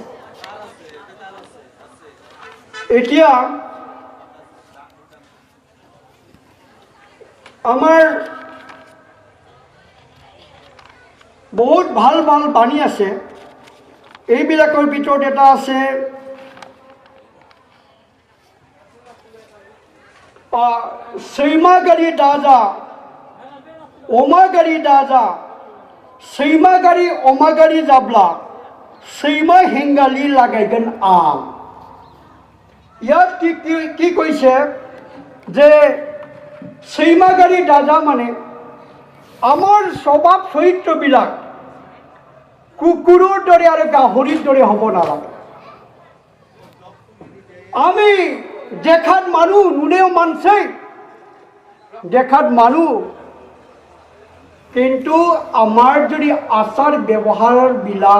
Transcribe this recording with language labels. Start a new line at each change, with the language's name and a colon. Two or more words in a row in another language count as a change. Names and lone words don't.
Assamese: এতিয়া আমাৰ বহুত ভাল ভাল বাণী আছে। এইবিলাকৰ ভিতৰত এটা আছে
Bodo: सैमागारि दाजा अमागारि दाजा सैमागारि अमागारि जाब्ला सैमा हेंगाली लागायगोन आं।
Assamese: ইয়াত কি কৈছে যে
Bodo: सैमागारि दाजा
Assamese: মানে আমাৰ স্বভাৱ চৰিত্ৰবিলাক কুকুৰৰ দৰে আৰু গাহৰিৰ দৰে হ'ব নালাগে। আমি দেখাত মানুহ নুনেও মানছে দেখাত মানুহ, কিন্তু আমাৰ যদি আচাৰ ব্যৱহাৰবিলাক